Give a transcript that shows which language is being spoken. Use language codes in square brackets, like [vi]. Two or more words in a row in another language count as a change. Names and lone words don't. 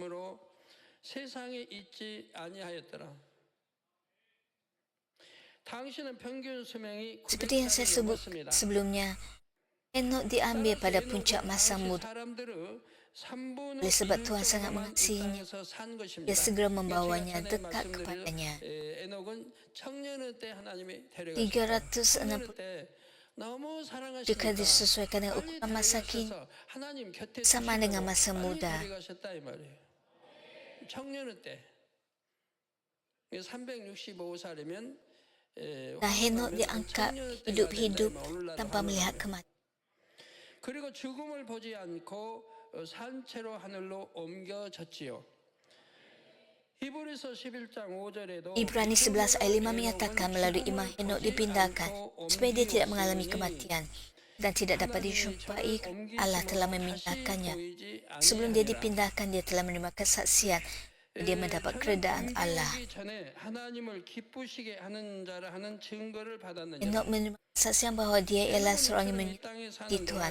[ms] Seperti yang saya sebut sebelumnya, Henok diambil pada puncak masa muda. [ko] 3분의 [ms] Oleh sebab Tuhan sangat mengasihinya, [ko] 산 것입니다. [ms] Dia segera membawanya [ko] 제가 전에 [ms] dekat [ko] 말씀드린 [ms] kepadanya. [ko] 에녹은 청년의 때 하나님이 데려가셨다. 360 때 너무 사랑하시니까 [ms] jika disesuaikan dengan [ko] 빨리 [ms] ukuran masa kini, [ko] 데려가셔서 하나님 곁에 [ms] sama dengan [ko] 두시려고 [ms] masa [ko] 빨리 [ms] muda. [ko] 데려가셨다 이 말이에요. 청년의 때 365살이면 [ms] Dan Henok diangkat hidup-hidup tanpa melihat kematian. [ko] 그리고 죽음을 보지 않고 산채로 하늘로 옮겨졌지요. 히브리서 11장 5절에도 [ms] Ibrani 11 ayat 5 menyatakan melalui iman Henok dipindahkan supaya dia tidak mengalami kematian dan tidak dapat dijumpai. Allah telah memindahkannya. Sebelum dia dipindahkan, dia telah menerima kesaksian. Dia mendapat keredaan Allah. Henok menerima kesaksian bahawa dia ialah seorang yang menyukai Tuhan.